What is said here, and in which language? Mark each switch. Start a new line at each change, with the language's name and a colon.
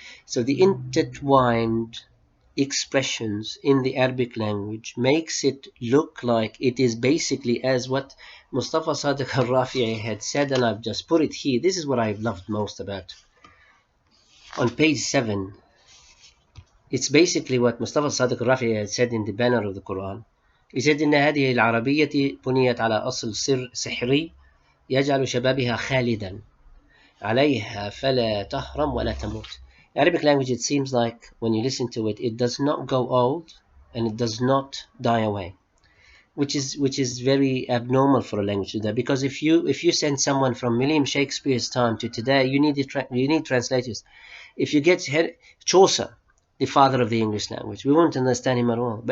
English: So the intertwined expressions in the Arabic language makes it look like it is basically as what Mustafa Sadiq al-Rafi'i had said, and I've just put it here. This is what I've loved most about. On page 7, it's basically what Mustafa Sadiq al-Rafi'i had said in the banner of the Quran. He said,
Arabic: إن هذه العربية بنيت على أصل سحري يجعل شبابها خالدا عليها فلا تهرم ولا تموت.
English: Arabic language, it seems like when you listen to it, it does not go old and it does not die away, which is very abnormal for a language to that. Because if you send someone from William Shakespeare's time to today, you need translators. If you get Chaucer, the father of the English language, we won't understand him at all.